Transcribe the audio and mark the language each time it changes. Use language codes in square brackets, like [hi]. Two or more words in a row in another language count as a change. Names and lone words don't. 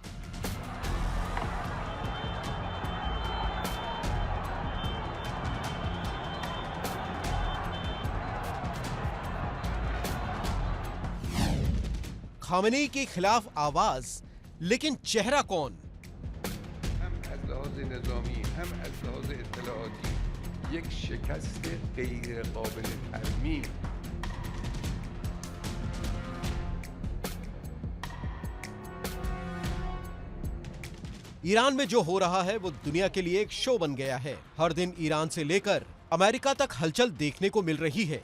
[hi] खामेनेई के खिलाफ आवाज, लेकिन चेहरा कौन? [fa] هم از لحاظ نظامی هم از لحاظ اطلاعاتی یک شکست غیر قابل ترمیم. [hi] ईरान में जो हो रहा है वो दुनिया के लिए एक शो बन गया है। हर दिन ईरान से लेकर अमेरिका तक हलचल देखने को मिल रही है।